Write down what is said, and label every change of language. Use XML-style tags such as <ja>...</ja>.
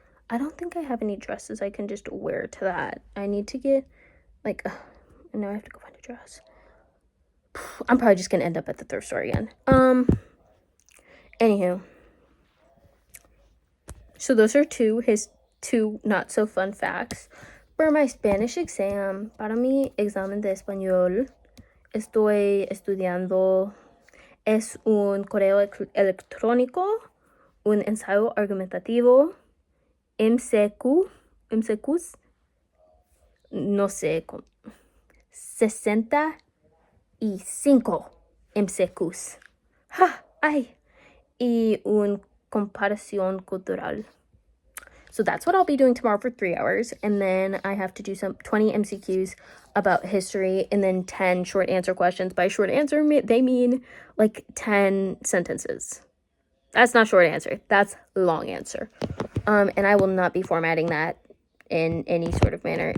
<en>I don't think I have any dresses I can just wear to that. I need to get, now I have to go find a dress. I'm probably just gonna end up at the thrift store again. Anywho. So those are two not so fun facts. For my Spanish exam,</en> <es>para mi examen de español, estoy estudiando, es un correo electrónico, un ensayo argumentativo, MCQs, no sé, 65 MCQs. Y un comparación cultural.</es> <en>So that's what I'll be doing tomorrow for 3 hours. And then I have to do some 20 MCQs about history and then 10 short answer questions. By short answer, they mean 10 sentences. That's not short answer. That's long answer. And I will not be formatting that in any sort of manner.</en>